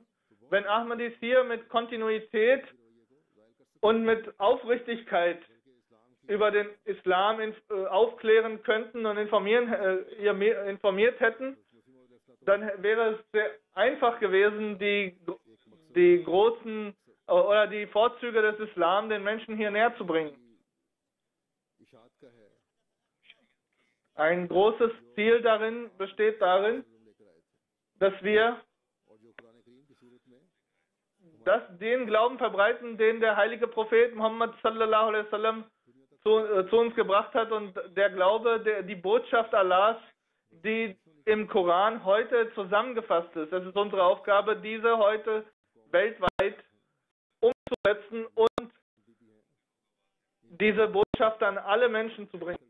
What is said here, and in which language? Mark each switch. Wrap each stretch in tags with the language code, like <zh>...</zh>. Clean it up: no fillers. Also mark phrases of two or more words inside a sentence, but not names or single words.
<de>Wenn Ahmadis hier mit Kontinuität und mit Aufrichtigkeit über den Islam aufklären könnten und informiert hätten, dann wäre es sehr einfach gewesen, die großen oder die Vorzüge des Islam den Menschen hier näher zu bringen. Ein großes Ziel darin besteht darin, dass wir den Glauben verbreiten, den der heilige Prophet Muhammad</de> <ar>صلى الله عليه وسلم</ar> <de>zu uns gebracht hat, und der Glaube, die Botschaft Allahs, die im Koran heute zusammengefasst ist. Es ist unsere Aufgabe, diese heute weltweit umzusetzen und diese Botschaft an alle Menschen zu bringen.</de>